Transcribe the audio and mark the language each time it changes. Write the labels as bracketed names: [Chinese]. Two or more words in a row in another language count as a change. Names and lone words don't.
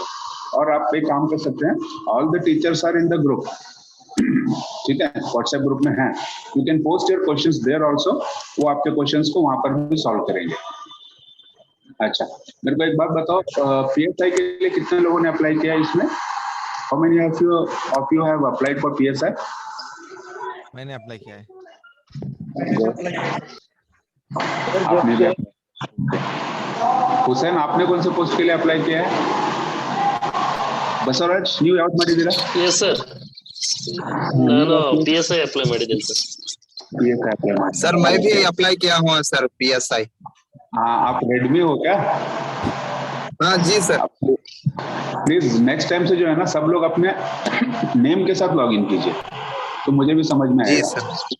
[Hindi] और आप एक काम कर सकते हैं [English] all the teachers are in the group. [Hindi] ठीक है व्हाट्सएप ग्रुप में है [English] you can post your questions there also. [Hindi] वो आपके क्वेश्चंस को वहां पर भी सॉल्व करेंगे. अच्छा मेरे को एक बात बताओ पीएसआई के लिए कितने लोगों ने अप्लाई किया इसमें? [English] How many of you have applied for PSI? [Hindi] मैंने अप्लाई किया है. आपने भी ಹುಸೇನ್ आपने कौन से पोस्ट के लिए अप्लाई किया है? [Kannada] ಬಸವರಾಜ್ ನೀವು ಯಾವ್ದು ಮಾಡಿದ್ದೀರಾ? ಎಸ್ ಸರ್, ನಾನು PSI ಅಪ್ಲೈ ಮಾಡಿದ್ದೀನಿ ಸರ್. PSI अप्लाई ಮಾಡಿ [Hindi] सर मैं भी अप्लाई किया हूँ सर PSI। हाँ, आप रेडमी हो क्या? हाँ जी सर। प्लीज नेक्स्ट टाइम से जो है ना सब लोग अपने नेम के साथ लॉगिन कीजिए तो मुझे भी समझ में जी आएगा। सर।